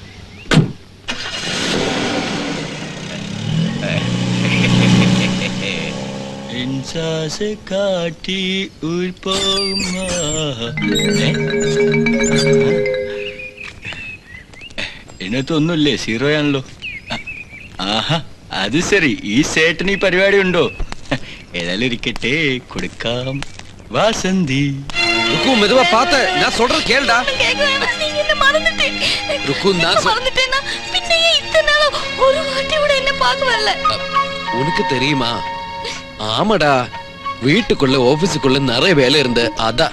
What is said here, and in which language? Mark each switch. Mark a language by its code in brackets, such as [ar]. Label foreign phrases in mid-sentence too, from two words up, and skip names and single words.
[ml] കാട്ടി ഇതിനകത്തൊന്നുമില്ലേ? സീറോയാണല്ലോ. ആഹാ, അത് ശരി. ഈ സേട്ടന് ഈ പരിപാടി ഉണ്ടോ? ഏതായാലും ഇരിക്കട്ടെ, കൊടുക്കാം. വാസന്തി [ta] ருக்கு, மெதுவா பாத்து, நான் சொல்றது கேளுடா. கேக்க வேணாம், நீங்க என்ன மறந்துட்டீங்க. ருக்கு, நான் மறந்துட்டேன்னா பின்ன ஏன் இத்தனை நாளா ஒரு வாட்டி கூட என்ன பார்க்க வரல? உனக்கு தெரியுமா? ஆமாடா, வீட்டுக்குள்ள ஆபீஸுக்குள்ள நிறைய வேலை இருந்து அதான்.